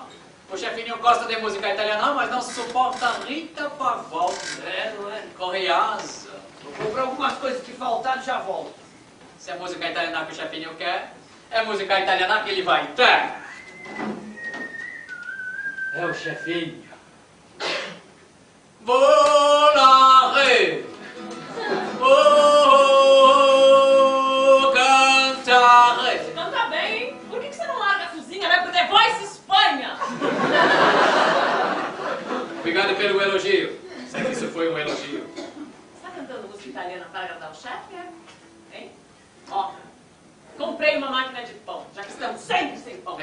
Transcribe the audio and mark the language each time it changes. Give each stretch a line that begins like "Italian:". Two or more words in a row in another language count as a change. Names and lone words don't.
Portuguese: O chefinho gosta de música italiana, mas não suporta Rita Pavone. É, não é? Correasa. Vou comprar algumas coisas que faltaram e já volto. Se é música italiana que o chefinho quer, é música italiana que ele vai ter. É o chefinho.
Italian: Volare. Oh, cantare.
Portuguese: Você canta bem, hein? Por que você não larga a cozinha? Vai pro The Voice Espanha! Obrigado pelo elogio. Sei que isso foi um elogio. Você tá cantando música italiana para agradar o chefe, é? Hein? Ó, comprei uma máquina de pão, já que estamos sempre sem pão.